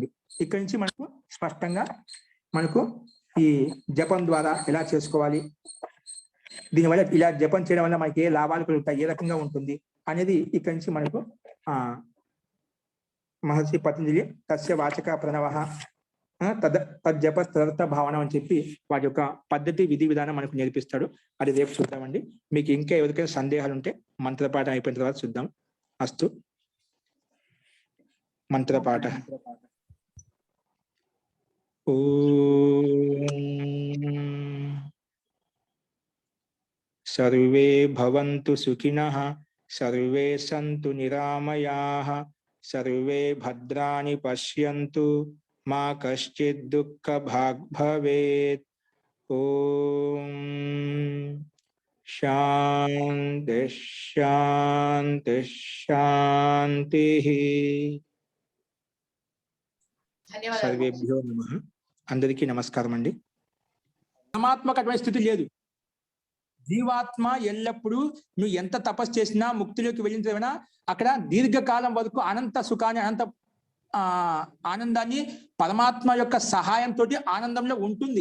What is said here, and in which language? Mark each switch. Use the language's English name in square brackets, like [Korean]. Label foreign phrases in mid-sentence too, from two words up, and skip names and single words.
[Telugu] ఇక్కడి నుంచి మనకు స్పష్టంగా మనకు ఈ జపం ద్వారా ఎలా చేసుకోవాలి, దీనివల్ల ఇలా జపం చేయడం వల్ల మనకి ఏ లాభాలు కలుగుతాయి, ఏ రకంగా ఉంటుంది అనేది ఇక్కడి నుంచి మనకు మహర్షి పతంజలి [Sanskrit] తస్య వాచక ప్రణవ తజ్జప తదర్థ భావన [Telugu] అని చెప్పి వాటి యొక్క పద్ధతి, విధి విధానం మనకు నేర్పిస్తాడు. అది రేపు చూద్దామండి. మీకు ఇంకా ఎవరికైనా సందేహాలు ఉంటే మంత్రపాఠం అయిపోయిన తర్వాత చూద్దాం. అస్తు. మంత్రపాఠ. [Sanskrit] सर्वे भवन्तु सुखिनः, सर्वे सन्तु निरामयाः, सर्वे भद्राणि पश्यन्तु, मा कश्चित् दुःखभाग् भवेत्। ओम शांति शांति शांति। సర్వేభ్యో నమః. [Telugu] అందరికీ నమస్కారం అండి. పరమాత్మకమైన స్థితి లేదు. జీవాత్మ ఎల్లప్పుడూ నువ్వు ఎంత తపస్సు చేసినా, ముక్తిలోకి వెళ్ళినా అక్కడ దీర్ఘకాలం వరకు అనంత సుఖాన్ని, అనంత ఆనందాన్ని పరమాత్మ యొక్క సహాయంతో ఆనందంలో ఉంటుంది.